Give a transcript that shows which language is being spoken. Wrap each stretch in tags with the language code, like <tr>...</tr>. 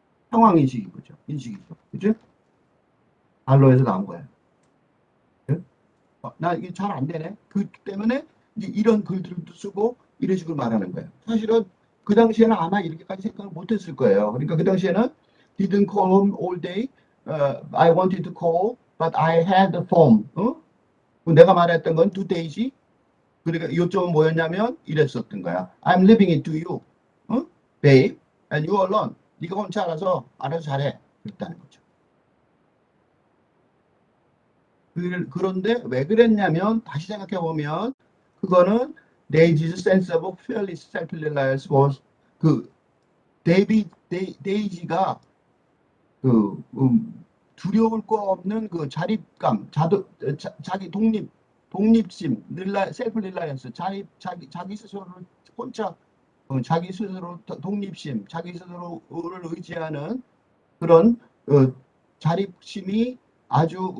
<ko>상황 인식인 거죠. 인식이죠. 그죠? 반로에서 나온 거예요. 예? 나 이게 잘 안 되네. 그 때문에 이제 이런 글들도 쓰고 이런 식으로 말하는 거예요. 사실은 그 당시에는 아마 이렇게까지 생각을 못 했을 거예요. 그러니까 그 당시에는</ko> <en>didn't call home all day. I wanted to call, but I had the phone.</en> <ko>내가 말했던 건 2days. 그러니까 요점은 뭐였냐면 이랬었던 거야.</ko> <en>I'm leaving it to you. babe. And you alone.</en> <ko>네가 혼자 알아서 잘해. 그랬다는 거죠. 그런데 왜 그랬냐면 다시 생각해 보면 그거는 데이지's</ko> <en>sense of fearless self-reliance was</en> <ko>그 데이지가 그 두려울 거 없는 그 자립감, 자기 독립심, 셀프 릴라이언스, 자기 스스로를 혼자 자기 스스로 독립심, 자기 스스로를 의지하는 그런 자립심이 아주</ko>